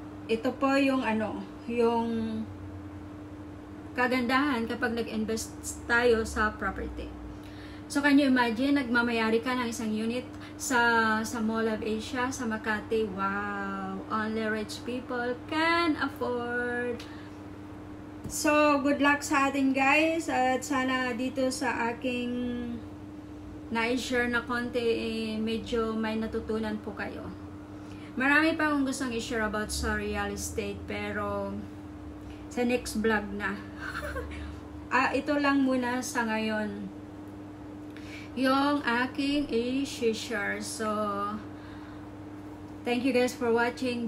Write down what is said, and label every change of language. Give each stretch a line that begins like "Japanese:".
Filipino: Ito po yung yung kagandahan kapag nag-invest tayo sa property.
English: So, can you imagine,
Filipino: nagmamayari ka ng isang unit sa Mall of Asia, sa Makati. Wow!
English: Only rich people can afford. So, good luck
Filipino: sa atin guys. At sana dito sa aking na-share na konti, medyo may natutunan po kayo. Marami pa akong gustong i-share about sa real estate, pero sa next vlog na. Ito lang muna sa ngayon yung aking i-share.
English: So, thank you guys for watching.